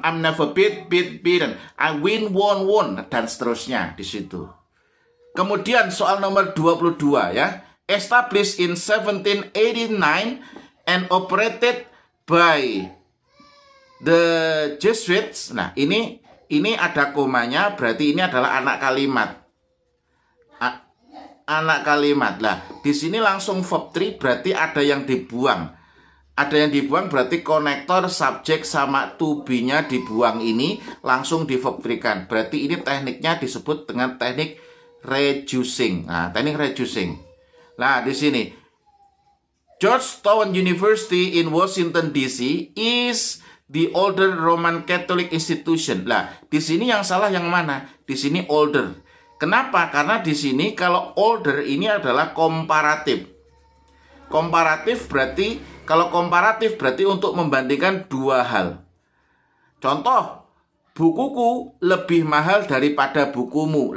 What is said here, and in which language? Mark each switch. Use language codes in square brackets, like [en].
[en] I'm never beaten. I win, won. [id] Dan seterusnya di situ. Kemudian soal nomor 22 ya. [en] Established in 1789 and operated by the Jesuits. [id] Nah, ini ada komanya, berarti ini adalah anak kalimat. Anak kalimat. Lah, di sini langsung verb 3 berarti ada yang dibuang. Ada yang dibuang berarti konektor, subjek sama to be-nya dibuang, ini langsung di verb 3-kan. Berarti ini tekniknya disebut dengan teknik reducing. Nah, teknik reducing. Nah, di sini [en] Georgetown University in Washington DC is the older Roman Catholic institution. [id] Lah, di sini yang salah yang mana? Di sini older. Kenapa? Karena di sini kalau older ini adalah komparatif. Komparatif berarti, kalau komparatif berarti untuk membandingkan dua hal. Contoh, bukuku lebih mahal daripada bukumu.